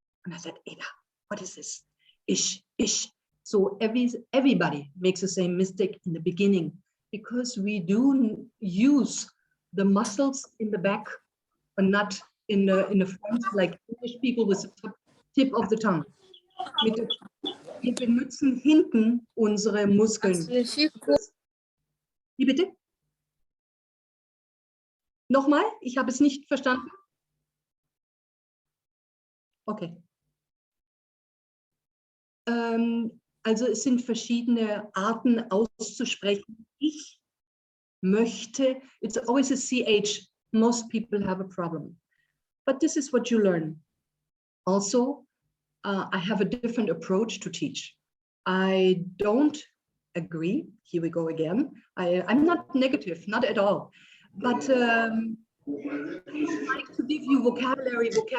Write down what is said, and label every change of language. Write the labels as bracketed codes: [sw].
[en] And I said, Eda, what is this? Ish. So everybody makes the same mistake in the beginning because we do use the muscles in the back, but not in the front, like English people with the tip of the tongue. [de] Wir benutzen hinten unsere Muskeln. Wie bitte? Nochmal, ich habe es nicht verstanden. Okay. Also es sind verschiedene Arten auszusprechen. Ich möchte, [en] it's always a CH. Most people have a problem. But this is what you learn. Also, I have a different approach to teach. I don't agree. Here we go again. I'm not negative, not at all. But I like to give you vocabulary.